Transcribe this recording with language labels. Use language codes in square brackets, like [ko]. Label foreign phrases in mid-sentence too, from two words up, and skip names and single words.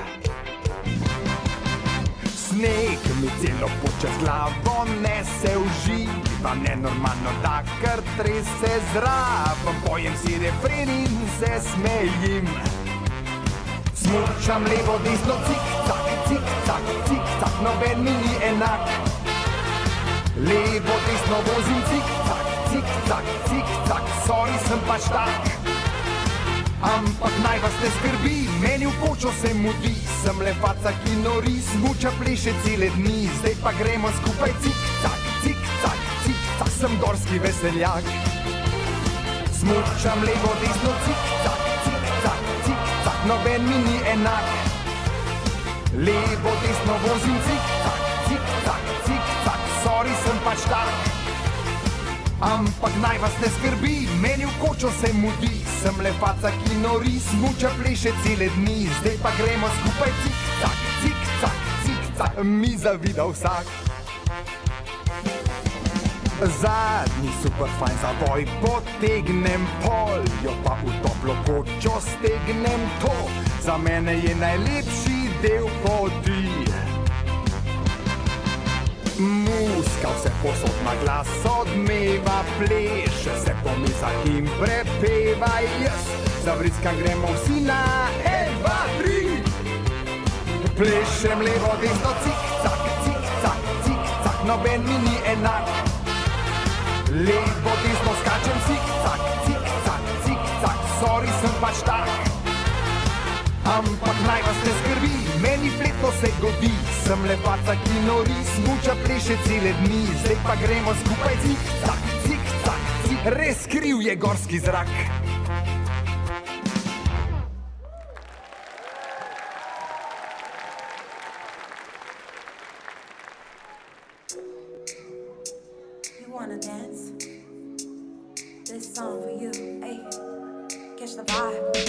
[sl] Sneg mi celo počas glavo nese, uživam nenormalno, da kar trese zraven, pojem si refren in se smejim. Smučam levo, desno, cik-cak, cik-cak, cik-cak, noben mi ni enak. Levo, desno vozim, cik-cak, cik-cak, cik-cak, sorry, sem pač tak. Ampak naj vas ne skrbi, meni v kočo se mudi. Sem le faca, ki nori, smuča pleše cele dni. Zdaj pa gremo skupaj cik-cak, cik-cak, cik-cak. Sem gorski veseljak. Smučam levo, desno, cik-cak, cik-cak, cik-cak. Noben mi ni enak. Levo, desno vozim, cik-cak, cik-cak, cik-cak. Sorry, sem pač tak. Ampak naj vas ne skrbi, meni v kočo se mudi. Sem le faca, ki nori, smuča pleše cele dni. Zdaj pa gremo skupaj cik-cak, cik-cak, cik-cak. Mi zavida vsak. Zadnji super fajn zavoj, potegnem pol, jo pa v toplo kočo stegnem to. Za mene je najlepši del poti. Muska vse posod na glas odmeva, pleše se po mizah in prepeva. Jaz zavriskam, gremo vsi na 1, 2, 3. Plešem levo, desno, cik-cak, cik-cak, cik-cak. Noben mi ni enak. Levo, desno skačem, cik-cak, cik-cak, cik-cak. Sorry, sem pač tak. Ampak naj vas ne skrbi, meni fletno se godi. Sem le faca, ki nori, smuča pleše cele dni. Zdaj pa gremo skupaj cik-cak, cik-cak, cik. Res kriv je gorski zrak. [en] You wanna dance? This song for you, hey, catch the vibe.